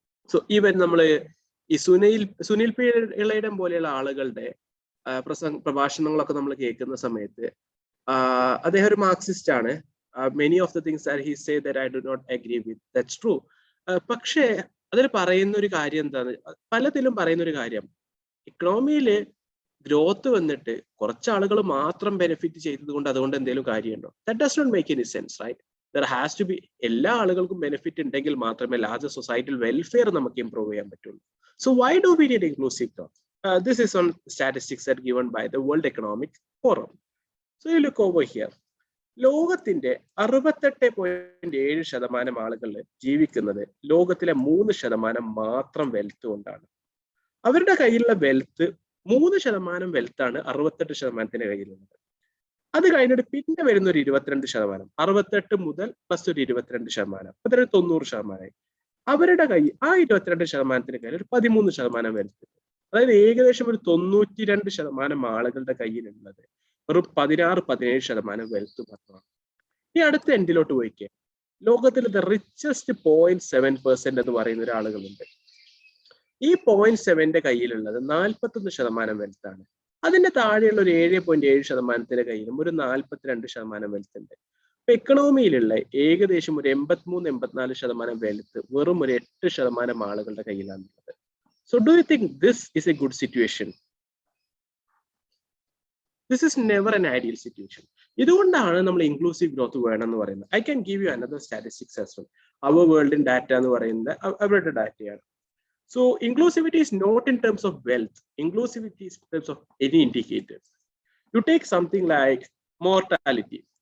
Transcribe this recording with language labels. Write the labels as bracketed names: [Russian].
[Malayalam] So even നമ്മള് ഈ Sunil P ഇളയുടെ പോലെയുള്ള ആളുകളുടെ പ്രഭാഷണങ്ങളൊക്കെ നമ്മൾ കേൾക്കുന്ന സമയത്ത് അദ്ദേഹം ഒരു മാർക്സിസ്റ്റ് ആണ്. [English] Many of the things that he say that I do not agree with. That's true. [Malayalam] പക്ഷേ അതിൽ പറയുന്ന ഒരു കാര്യം എന്താണ്, പലതിലും പറയുന്ന ഒരു കാര്യം, ഇക്കണോമിയില് ഗ്രോത്ത് വന്നിട്ട് കുറച്ച് ആളുകൾ മാത്രം ബെനിഫിറ്റ് ചെയ്തത് കൊണ്ട് അതുകൊണ്ട് എന്തെങ്കിലും കാര്യമുണ്ടോ? [English] That does not make any sense, right? There has to be [Malayalam] എല്ലാ ആളുകൾക്കും ബെനിഫിറ്റ് ഉണ്ടെങ്കിൽ മാത്രമേ ലാർജർ സൊസൈറ്റൽ വെൽഫെയർ നമുക്ക് ഇംപ്രൂവ് ചെയ്യാൻ പറ്റുള്ളൂ. [English] So why do we need inclusive growth? This is on statistics that given by the World Economic Forum. So you look over here. [Malayalam] ലോകത്തിന്റെ 68.7% ആളുകൾ ജീവിക്കുന്നത് ലോകത്തിലെ 3% മാത്രം വെൽത്ത് കൊണ്ടാണ്. അവരുടെ കയ്യിലുള്ള വെൽത്ത് 3% വെൽത്താണ് 68% കയ്യിലുള്ളത്. അത് കഴിഞ്ഞിട്ട് പിന്നെ വരുന്ന ഒരു 22%, 68 മുതൽ പ്ലസ് ഒരു 22%, അതൊരു 90%. അവരുടെ കയ്യിൽ ആ 22% കയ്യിൽ ഒരു 13% വെൽത്ത്. അതായത് ഏകദേശം ഒരു 92% ആളുകളുടെ കയ്യിലുള്ളത് വെറും 16-17% വെൽത്ത് മാത്രമാണ്. ഈ അടുത്ത എൻഡിലോട്ട് പോയിക്കേ, ലോകത്തിൽ ദ റിച്ചസ്റ്റ് 0.7% എന്ന് പറയുന്ന ഒരാളുകളുണ്ട്. ഈ 0.7 കയ്യിലുള്ളത് 41% വെൽത്താണ്. അതിന്റെ താഴെയുള്ള ഒരു 7.7% കയ്യിലും ഒരു 42% വെൽത്ത് ഉണ്ട്. ഇപ്പൊ എക്കണോമിയിലുള്ള ഏകദേശം ഒരു 83-84% വെൽത്ത് വെറും ഒരു 8% ആളുകളുടെ കയ്യിലാണുള്ളത്. [English] So do you think this is a good situation? This is never an ideal situation. [Malayalam] ഇതുകൊണ്ടാണ് നമ്മൾ ഇൻക്ലൂസീവ് ഗ്രോത്ത് വേണം എന്ന് പറയുന്നത്. [English] I can give you another statistics as well. Our world in data [Malayalam] എന്ന് പറയുന്നത് അവരുടെ ഡാറ്റയാണ്. [English] So inclusivity is not in terms of wealth. Inclusivity is in terms of any indicators. You take something like mortality.